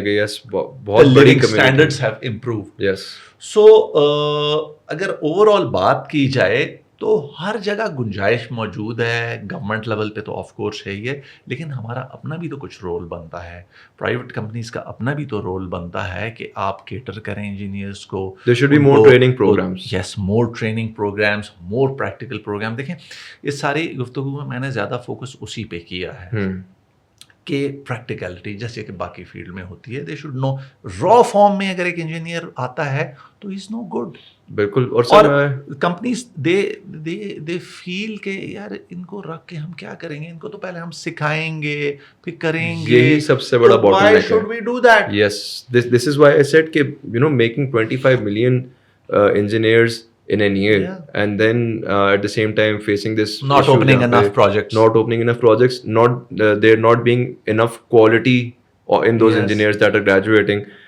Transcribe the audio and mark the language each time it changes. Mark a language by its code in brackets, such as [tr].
[en] Living standards have improved. [ur] سو اگر over all بات کی جائے تو ہر جگہ گنجائش موجود ہے. گورنمنٹ لیول پہ تو آف کورس ہے یہ، لیکن ہمارا اپنا بھی تو کچھ رول بنتا ہے. پرائیویٹ کمپنیز کا اپنا بھی تو رول بنتا ہے کہ آپ کیٹر کریں انجینئرس کو. [en] There should be more training programs. Yes, more training programs, more practical program. [ur] دیکھیں اس ساری گفتگو میں نے زیادہ فوکس اسی پہ کیا ہے کہ پریکٹیکلٹی جیسے کہ باقی فیلڈ میں ہوتی ہے. [en] they should know [ur] raw form میں اگر ایک انجینئر آتا ہے تو [en] Is no good. [ur] بالکل. اور کمپنیز [en] they feel [ur] کہ یار ان کو رکھ کے ہم کیا کریں گے، ان کو تو پہلے ہم سکھائیں گے پھر کریں گے. یہی سب سے بڑا باٹل نیک ہے. [en] Why should we do that? Yes, this is why I said کہ making 25 million engineers in a year, and then at the same time facing this not opening enough projects, there not being enough quality in those engineers that are graduating.